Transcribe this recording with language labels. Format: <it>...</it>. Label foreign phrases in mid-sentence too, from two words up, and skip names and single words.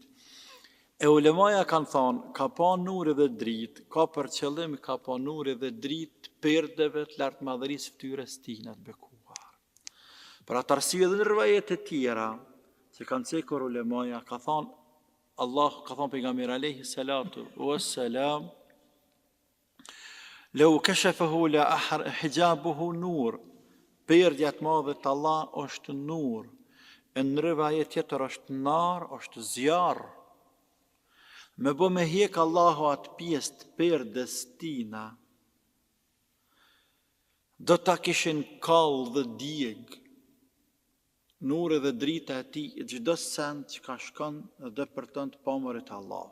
<sq>E ulemaja kanë thonë, ka pa nuri dhe dritë, ka për qëllim ka pa nuri dhe dritë perdeve të lartë madhërisë fytyrës tina të bekuar. Për atë arsye dhe në rivajet e tjera, që kanë cekur ulemaja, ka thonë, Allah ka thonë pejgamberi</sq> <ar>عليه الصلاة والسلام, لو كشفه حجابه نور,</ar> <sq>perdja të madhe të Allah është nur, në rivajet tjetër është nar, është zjarr. Me bo me hjek Allahu atë pjesë të perdes tina, do ta kishin kall dhe djeg, nuri dhe drita e tij çdo send që ka shkon dhe për të pamërit Allah.</sq>